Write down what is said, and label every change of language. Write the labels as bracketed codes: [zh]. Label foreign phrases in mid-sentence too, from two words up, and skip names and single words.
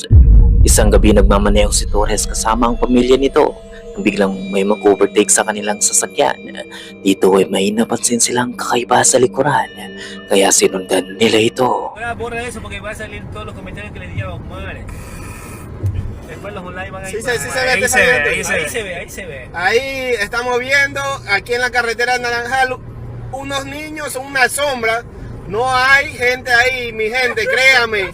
[tl] Isang gabi nagmamaneho si Torres kasama ang pamilya nito nang biglang may mag-overtake sa kanilang sasakyan. Dito ay may napansin silang kakaiba sa likuran, kaya sinundan nila ito. [es] Borra eso porque va a salir todos los comentarios que le diga a Osmar. Después los online van a ir. Sí se ve, ahí se ve, ahí se ve. Ahí estamos viendo, aquí en la carretera Naranjal, unos niños, una sombra. No hay gente ahí, mi gente, créame.